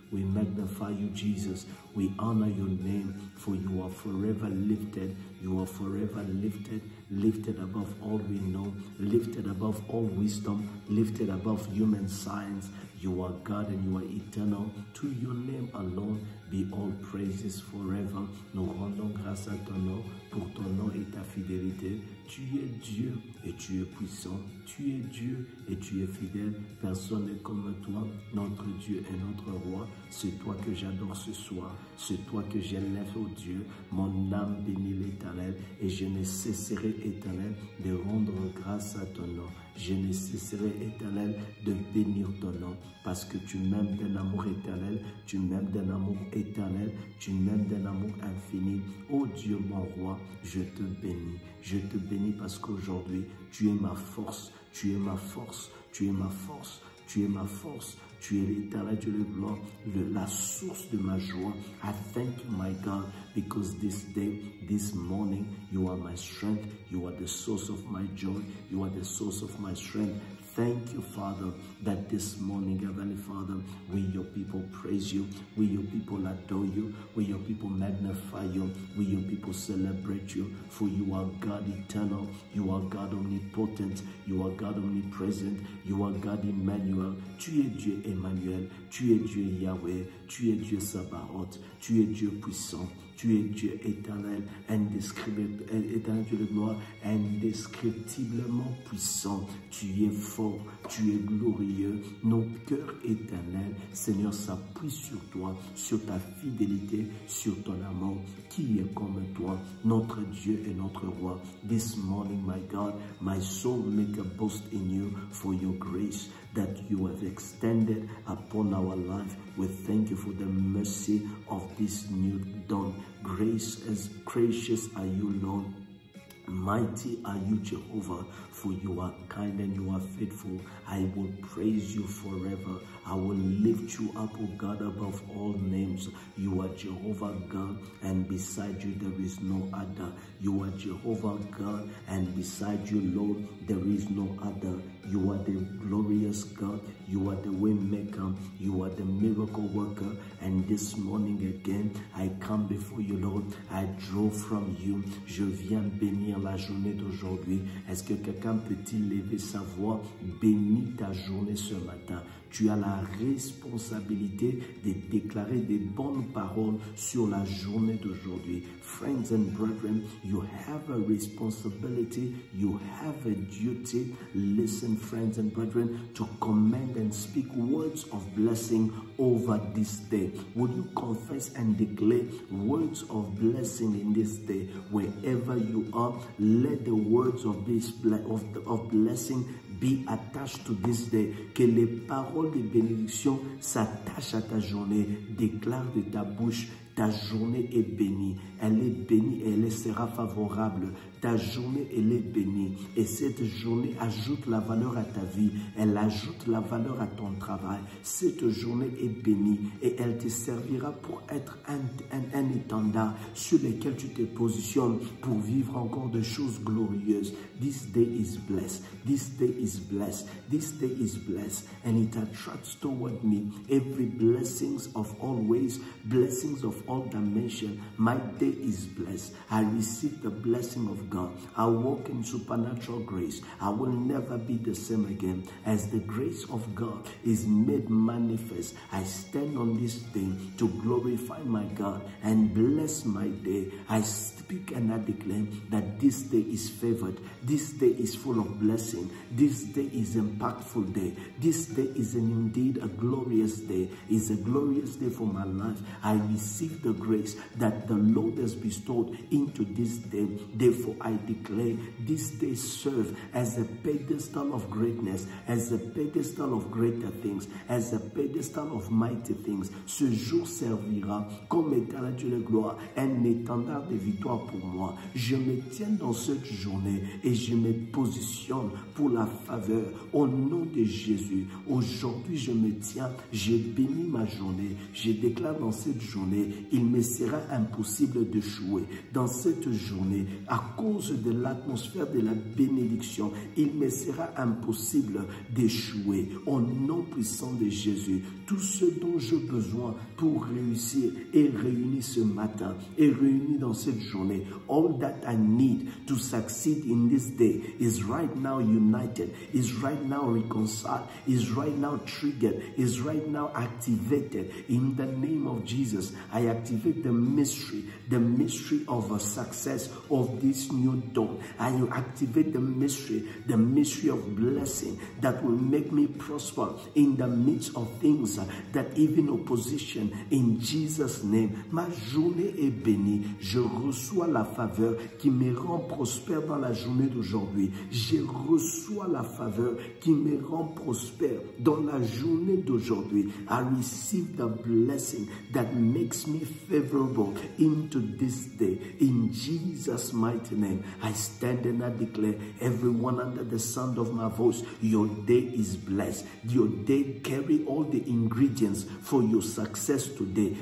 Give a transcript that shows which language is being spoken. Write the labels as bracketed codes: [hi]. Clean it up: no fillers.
[en] We magnify you, Jesus. We honor your name, for you are forever lifted. You are forever lifted, lifted above all we know, lifted above all wisdom, lifted above human science. You are God and you are eternal. To your name alone be all praises forever. [fr] Nous rendons grâce à ton nom, pour ton nom et ta fidélité. Tu es Dieu et tu es puissant. Tu es Dieu et tu es fidèle. Personne n'est comme toi, notre Dieu et notre roi. C'est toi que j'adore ce soir. C'est toi que j'élève, ô Dieu. Mon âme bénit l'Éternel et je ne cesserai, Éternel, de rendre grâce à ton nom. Je ne cesserai, Éternel, de bénir ton nom parce que tu m'aimes d'un amour éternel, tu m'aimes d'un amour éternel, tu m'aimes d'un amour infini. Oh Dieu, mon roi, je te bénis. Je te bénis parce qu'aujourd'hui, tu es ma force, tu es ma force, tu es ma force, tu es ma force. Tu es l'éternel Dieu de gloire, la source de ma joie. [en] I thank you, my God, because this day, this morning, you are my strength. You are the source of my joy. You are the source of my strength. Thank you, Father, that this morning, Heavenly Father, we, your people, praise you. We, your people, adore you. We, your people, magnify you. We, your people, celebrate you. For you are God eternal. You are God omnipotent. You are God omnipresent. You are God Emmanuel. [fr] Tu es Dieu Emmanuel. Tu es Dieu Yahweh. Tu es Dieu Sabaoth. Tu es Dieu puissant. Tu es Dieu éternel, éternel Dieu de gloire, indescriptiblement puissant. Tu es fort, tu es glorieux. Nos cœurs éternels, Seigneur, s'appuient sur toi, sur ta fidélité, sur ton amour. Qui est comme toi, notre Dieu et notre roi? [en] This morning, my God, my soul make a boast in you for your grace that you have extended upon our life. We thank you for the mercy of this new dawn. Grace as gracious are you, Lord. Mighty are you, Jehovah, for you are kind and you are faithful. I will praise you forever. I will lift you up, O God, above all names. You are Jehovah God, and beside you there is no other. You are Jehovah God, and beside you, Lord, there is no other. You are the glorious God. You are the way maker. You are the miracle worker. And this morning again, I come before you, Lord. I draw from you. [fr] Je viens bénir la journée d'aujourd'hui. Est-ce que quelqu'un peut-il lever sa voix? Bénis ta journée ce matin. Tu as la responsabilité de déclarer des bonnes paroles sur la journée d'aujourd'hui. [en] Friends and brethren, you have a responsibility, you have a duty. Listen, friends and brethren, to command and speak words of blessing over this day. Would you confess and declare words of blessing in this day? Wherever you are, let the words of blessing be attached to this day. [fr] Que les paroles de bénédiction s'attachent à ta journée. Déclare de ta bouche, ta journée est bénie. Elle est bénie et elle sera favorable. Ta journée, elle est bénie. Et cette journée ajoute la valeur à ta vie. Elle ajoute la valeur à ton travail. Cette journée est bénie et elle te servira pour être un étendard sur lequel tu te positionnes pour vivre encore de choses glorieuses. [en] This day is blessed. This day is blessed. This day is blessed. And it attracts toward me every blessings of all ways, blessings of all dimensions. My day is blessed. I receive the blessing of God. I walk in supernatural grace. I will never be the same again. As the grace of God is made manifest, I stand on this day to glorify my God and bless my day. I speak and I declare that this day is favored. This day is full of blessing. This day is an impactful day. This day is indeed a glorious day. It's a glorious day for my life. I receive the grace that the Lord has bestowed into this day. Therefore, I declare this day serve as a pedestal of greatness, as a pedestal of greater things, as a pedestal of mighty things. [fr] Ce jour servira comme éternel Dieu de gloire, un étendard de victoire pour moi. Je me tiens dans cette journée et je me positionne pour la faveur au nom de Jésus. Aujourd'hui, je me tiens, je bénis ma journée. Je déclare dans cette journée, il me sera impossible d'échouer. Dans cette journée, à cause de l'atmosphère de la bénédiction, il me sera impossible d'échouer. Au nom puissant de Jésus, tout ce dont j'ai besoin pour réussir est réuni ce matin, est réuni dans cette journée. [en] All that I need to succeed in this day is right now united, is right now reconciled, is right now triggered, is right now activated. In the name of Jesus, I activate the mystery of a success of this new dawn. I activate the mystery of blessing that will make me prosper in the midst of things that even opposition. In Jesus' name, [fr] ma journée est bénie. Je reçois la faveur qui me rend prospère dans la journée d'aujourd'hui. Je reçois la faveur qui me rend prospère dans la journée d'aujourd'hui. [en] I receive the blessing that makes me favorable into this day. In Jesus' mighty name, I stand and I declare, everyone under the sound of my voice, your day is blessed. Your day carry all the ingredients for your success today.